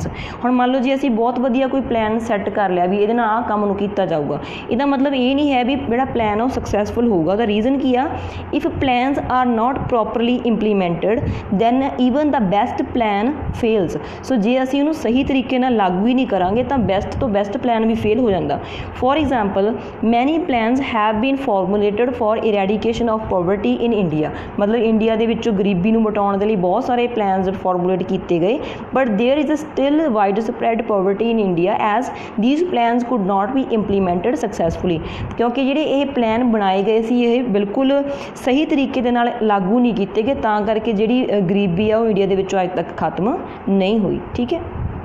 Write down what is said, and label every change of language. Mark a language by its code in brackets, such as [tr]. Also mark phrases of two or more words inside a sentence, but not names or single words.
[pa] ਹੁਣ ਮੰਨ ਲਓ ਜੀ ਅਸੀਂ ਬਹੁਤ ਵਧੀਆ ਕੋਈ ਪਲਾਨ ਸੈੱਟ ਕਰ ਲਿਆ ਵੀ ਇਹਦੇ ਨਾਲ ਆਹ ਕੰਮ ਨੂੰ ਕੀਤਾ ਜਾਊਗਾ, ਇਹਦਾ ਮਤਲਬ ਇਹ ਨਹੀਂ ਹੈ ਵੀ ਜਿਹੜਾ ਪਲਾਨ ਉਹ ਸਕਸੈਸਫੁਲ ਹੋਊਗਾ। ਉਹਦਾ ਰੀਜ਼ਨ ਕੀ ਆ? [en] If plans are not properly implemented then even the best plan fails. [pa] ਸੋ ਜੇ ਅਸੀਂ ਉਹਨੂੰ ਸਹੀ ਤਰੀਕੇ ਨਾਲ ਲਾਗੂ ਹੀ ਨਹੀਂ ਕਰਾਂਗੇ ਤਾਂ ਬੈਸਟ ਤੋਂ ਬੈਸਟ ਪਲਾਨ ਵੀ ਫੇਲ ਹੋ ਜਾਂਦਾ। [en] For example many plans have been formulated for eradication of poverty in India। [pa] ਮਤਲਬ ਇੰਡੀਆ ਦੇ ਵਿੱਚੋਂ ਗਰੀਬੀ ਨੂੰ ਮਿਟਾਉਣ ਦੇ ਲਈ ਬਹੁਤ ਸਾਰੇ [en] plans formulate [pa] ਕੀਤੇ ਗਏ, ਬਟ [en] there is still widespread poverty in India as these plans could not be implemented successfully। [pa] ਕਿਉਂਕਿ ਜਿਹੜੇ ਇਹ ਪਲਾਨ ਬਣਾਏ ਗਏ ਸੀ ਇਹ ਬਿਲਕੁਲ ਸਹੀ ਤਰੀਕੇ ਦੇ ਨਾਲ ਲਾਗੂ ਨਹੀਂ ਕੀਤੇ ਗਏ, ਤਾਂ ਕਰਕੇ ਜਿਹੜੀ ਗਰੀਬੀ ਆ ਉਹ ਇੰਡੀਆ ਦੇ ਵਿੱਚੋਂ ਅੱਜ ਤੱਕ ਖਤਮ ਨਹੀਂ ਹੋਈ, ਠੀਕ ਹੈ।